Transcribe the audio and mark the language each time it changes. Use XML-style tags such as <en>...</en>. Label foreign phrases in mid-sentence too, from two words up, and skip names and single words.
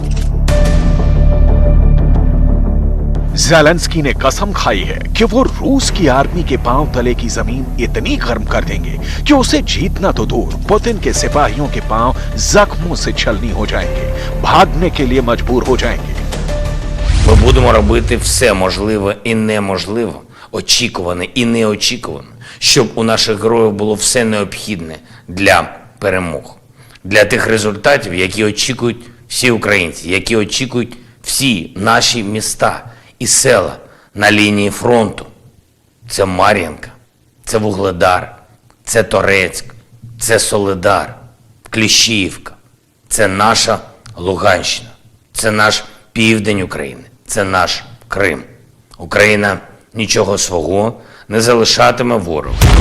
<hi>ज़ेलेंस्की ने कसम खाई है कि वो रूस की आर्मी के पांव तले की जमीन इतनी गर्म कर देंगे कि उसे जीतना तो दूर, पुतिन के सिपाहियों के पांव जख्मों से छलनी हो जाएंगे, भागने के लिए मजबूर हो जाएंगे।</hi> <uk>Ми будемо робити все можливе і неможливе, очікуване і неочікуване, щоб у наших героїв було все необхідне для перемог, для тих результатів, які очікують всі українці, які очікують всі наші міста і села на лінії фронту. Це Мар'їнка, це Вугледар, це Торецьк, це Солидар, Кліщіївка, це наша Луганщина, це наш південь України, це наш Крим. Україна нічого свого не залишатиме ворогу.</uk>